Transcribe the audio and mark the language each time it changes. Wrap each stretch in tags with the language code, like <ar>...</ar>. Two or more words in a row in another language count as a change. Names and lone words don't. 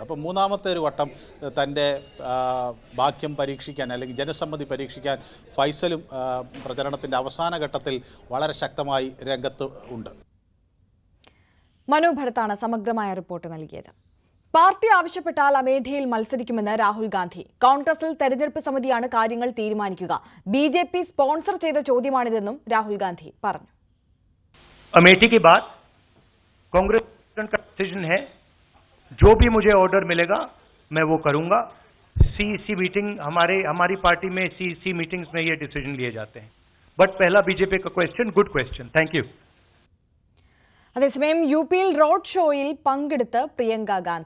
<ml>അപ്പോൾ മൂന്നാമത്തെ ഒരു വട്ടം തൻ്റെ ഭാഗ്യം പരീക്ഷിക്കാൻ, അല്ലെങ്കിൽ ജനസമ്മതി പരീക്ഷിക്കാൻ ഫൈസലും പ്രചരണത്തിൻ്റെ അവസാന ഘട്ടത്തിൽ വളരെ ശക്തമായി രംഗത്ത് ഉണ്ട്. മനു ഭരത്താണ് സമഗ്രമായ റിപ്പോർട്ട് നൽകിയത്. പാർട്ടി ആവശ്യപ്പെട്ടാൽ അമേഠിയിൽ മത്സരിക്കുമെന്ന് രാഹുൽ ഗാന്ധി. കോൺഗ്രസിൽ തെരഞ്ഞെടുപ്പ് സമിതിയാണ് കാര്യങ്ങൾ തീരുമാനിക്കുക. BJP സ്പോൺസർ ചെയ്ത ചോദ്യമാണിതെന്നും രാഹുൽ ഗാന്ധി പറഞ്ഞു.</ml> <hi>अमेठी के बाद कांग्रेस का डिसीजन है, जो भी मुझे ऑर्डर मिलेगा मैं वो करूंगा.</hi> <en>CEC meeting</en> <hi>हमारी पार्टी में</hi> <en>CEC meetings</en> <hi>में ये डिसीजन लिए जाते हैं. बट पहला BJP का क्वेश्चन,</hi> <en>good question, thank you.</en> <ml>അതേസമയം UPയിൽ റോഡ് ഷോയിൽ പങ്കെടുത്ത് പ്രിയങ്ക ഗാന്ധി.</ml>